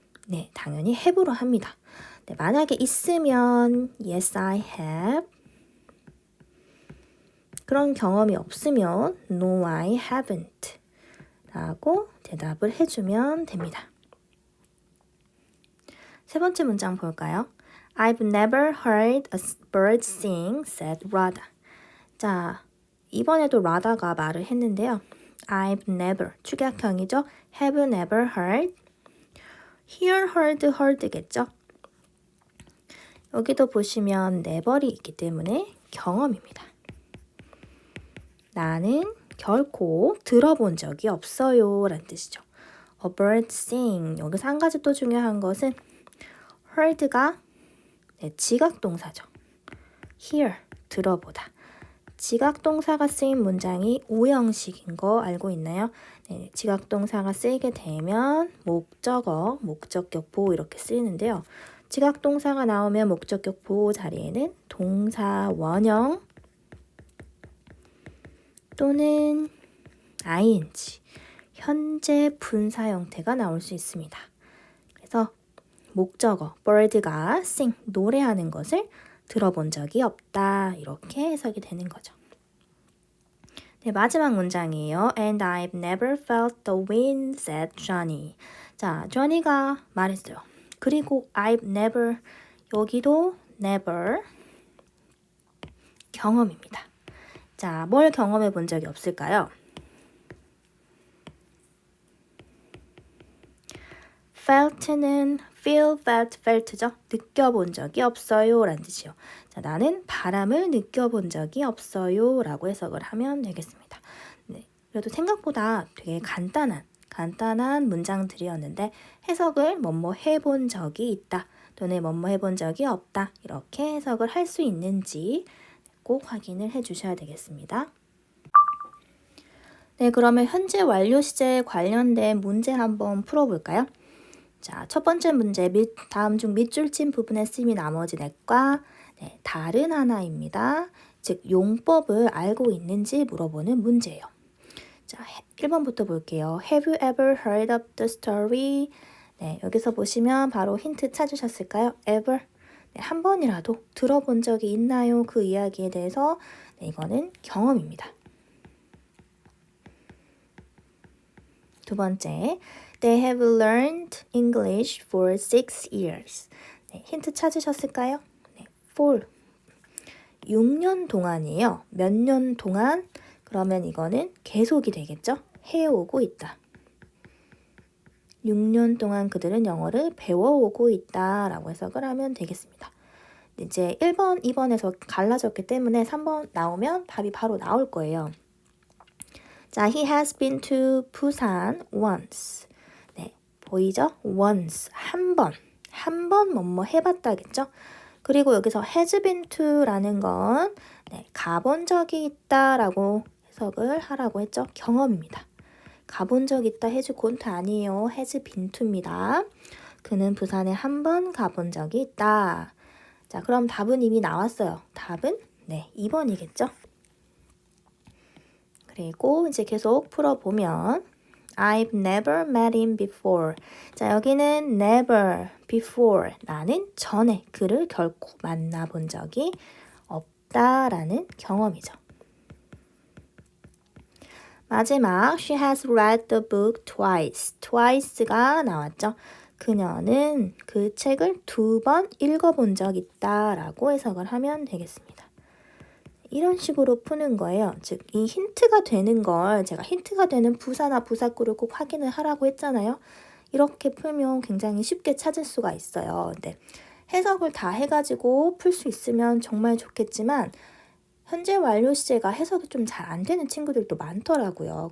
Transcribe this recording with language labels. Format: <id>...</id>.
<ko>네, 당연히 have로 합니다. 네, 만약에 있으면</ko> <en>yes, I have.</en> <ko>그런 경험이 없으면</ko> <en>no, I haven't.</en> <ko>라고 대답을 해주면 됩니다. 세 번째 문장 볼까요?</ko> <en>I've never heard a bird sing, said Radha.</en> <ko>자, 이번에도 라다가 말을 했는데요.</ko> <en>I've never,</en> <ko>축약형이죠.</ko> <en>Have never heard. Hear, heard겠죠.</en> <ko>여기도 보시면 never이 있기 때문에 경험입니다. 나는 결코 들어본 적이 없어요 라는 뜻이죠.</ko> <en>A bird sing.</en> <ko>여기서 한 가지 또 중요한 것은 heard가 지각동사죠. hear, 들어보다. 지각동사가 쓰인 문장이 오형식인 거 알고 있나요? 네, 지각동사가 쓰이게 되면 목적어, 목적격 보호 이렇게 쓰이는데요. 지각동사가 나오면 목적격 보호 자리에는 동사 원형 또는 ing, 현재 분사 형태가 나올 수 있습니다. 그래서 목적어, bird가 sing, 노래하는 것을 들어본 적이 없다. 이렇게 해석이 되는 거죠. 네, 마지막 문장이에요.</ko> <en>And I've never felt the wind, said Johnny.</en> <ko>자, Johnny가 말했어요. 그리고</ko> <en>I've never,</en> <ko>여기도 never, 경험입니다. 자, 뭘 경험해 본 적이 없을까요? felt는 feel, felt, felt죠. 느껴본 적이 없어요 라는 뜻이요. 자, 나는 바람을 느껴본 적이 없어요 라고 해석을 하면 되겠습니다. 네, 그래도 생각보다 되게 간단한 문장들이었는데 해석을 뭐뭐 해본 적이 있다 또는 뭐뭐 해본 적이 없다 이렇게 해석을 할 수 있는지 꼭 확인을 해 주셔야 되겠습니다. 네, 그러면 현재 완료 시제에 관련된 문제 한번 풀어볼까요? 자, 첫 번째 문제, 다음 중 밑줄 친 부분에 쓰임이 나머지 넷과 다른 하나입니다. 즉, 용법을 알고 있는지 물어보는 문제예요. 자, 1번부터 볼게요.</ko> <en>Have you ever heard of the story?</en> <ko>네, 여기서 보시면 바로 힌트 찾으셨을까요?</ko> <en>ever?</en> <ko>네, 한 번이라도 들어본 적이 있나요? 그 이야기에 대해서 이거는 경험입니다. 두 번째,</ko> <en>They have learned English for 6 years.</en> <ko>네, 힌트 찾으셨을까요? 네, for 6년 동안이에요. 몇 년 동안? 그러면 이거는 계속이 되겠죠? 해오고 있다. 6년 동안 그들은 영어를 배워오고 있다라고 해석을 하면 되겠습니다. 이제 1번, 2번에서 갈라졌기 때문에 3번 나오면 답이 바로 나올 거예요.</ko> <en>자, he has been to 부산 once.</en> <ko>네, 보이죠? once, 한 번 뭐뭐 해봤다겠죠? 그리고 여기서 has been to라는 건 가본 적이 있다라고 해석을 하라고 했죠? 경험입니다. 가본 적 있다 has gone to 아니에요. has been to입니다. 그는 부산에 한 번 가본 적이 있다. 자, 그럼 답은 이미 나왔어요. 답은 2번이겠죠? 그리고 이제 계속 풀어보면</ko> <en>I've never met him before.</en> <ko>자, 여기는 never before. 나는 전에 그를 결코 만나본 적이 없다라는 경험이죠. 마지막</ko> <en>She has read the book twice.</en> <ko>twice가 나왔죠. 그녀는 그 책을 2번 읽어본 적 있다라고 해석을 하면 되겠습니다. 이런 식으로 푸는 거예요. 즉, 이 힌트가 되는 걸 제가 힌트가 되는 부사나 부사구를 꼭 확인을 하라고 했잖아요. 이렇게 풀면 굉장히 쉽게 찾을 수가 있어요. 근데 해석을 다 해가지고 풀 수 있으면 정말 좋겠지만 현재 완료 시제가 해석이 좀 잘 안 되는 친구들도 많더라고요.</ko>